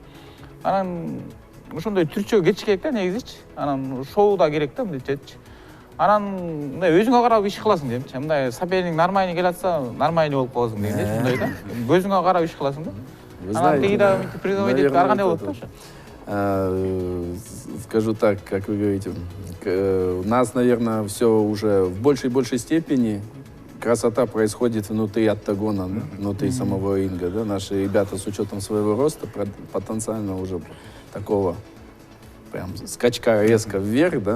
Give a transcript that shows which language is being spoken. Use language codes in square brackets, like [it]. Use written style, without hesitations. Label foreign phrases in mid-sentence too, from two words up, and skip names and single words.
[ky] Анан ошондой түрчө кетиш керек да негизичи. Анан шоу да керек да мындайчачы. Анан мындай өзүңө карап иш кыласың демчи. Мындай [ru] соперник нормальный [ky] келатса, нормальный болуп каласың дегендей, мындай да. Көзүңө карап иш кыласың да. Анан тиги да призовой дейт, ар кандай болот да ошо. [ru] Скажу так, как вы говорите, у нас, наверное, все уже в большей и большей степени красота происходит внутри октагона, да? Внутри самого ринга. Да? Наши ребята с учетом своего роста потенциально уже такого прям скачка резко вверх, да?